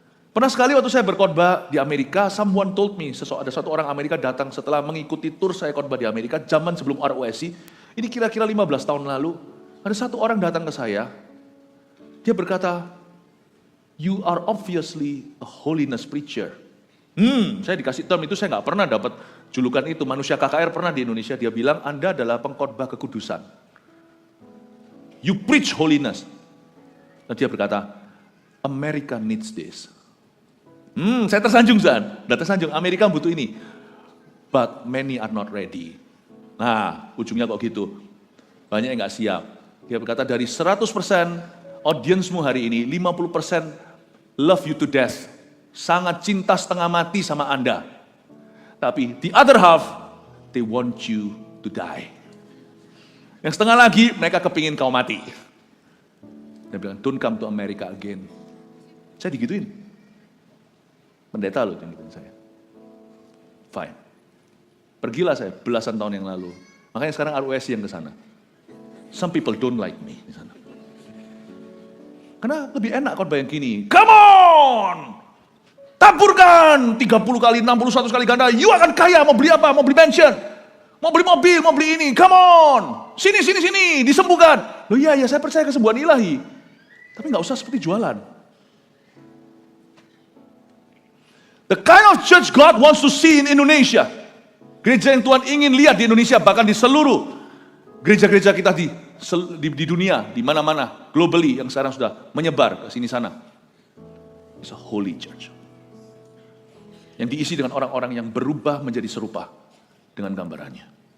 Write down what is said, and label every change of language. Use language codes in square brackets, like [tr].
[id] Pernah sekali waktu saya berkhotbah di Amerika, [en] someone told me, [id] ada satu orang Amerika datang setelah mengikuti tur saya khotbah di Amerika, zaman sebelum ROSI, ini kira-kira 15 tahun lalu, ada satu orang datang ke saya, dia berkata, [en] you are obviously a holiness preacher. [id] Saya dikasih term itu, saya gak pernah dapat julukan itu. Manusia KKR pernah di Indonesia, dia bilang, Anda adalah pengkhotbah kekudusan. [en] You preach holiness. [id] Dan dia berkata, [en] America needs this. [id] Saya tersanjung, udah tersanjung, Amerika butuh ini. [en] But many are not ready. [id] Nah, ujungnya kok gitu. Banyak yang gak siap. Dia berkata, dari 100% audiensmu hari ini, 50% [en] love you to death. [id] Sangat cinta setengah mati sama Anda. Tapi [en] the other half, they want you to die. [id] Yang setengah lagi, mereka kepingin kau mati. Dia bilang, [en] don't come to America again. [id] Saya digituin. Pendeta loh yang gituin saya. Fine. Pergilah saya belasan tahun yang lalu. Makanya sekarang RUSI yang ke sana. [en] Some people don't like me [id] di sana. Karena lebih enak khotbah yang gini. [en] Come on! [id] Taburkan 30 kali, 61 kali ganda. You akan kaya, mau beli apa? Mau beli mansion. Mau beli mobil, mau beli ini. Come on. Sini, disembuhkan. Loh iya, saya percaya kesembuhan ilahi. Tapi gak usah seperti jualan. [en] The kind of church God wants to see in Indonesia. [id] Gereja yang Tuhan ingin lihat di Indonesia, bahkan di seluruh gereja-gereja kita di dunia, di mana-mana, globally, yang sekarang sudah menyebar ke sini sana. [en] It's a holy church. [id] Yang diisi dengan orang-orang yang berubah menjadi serupa dengan gambarannya.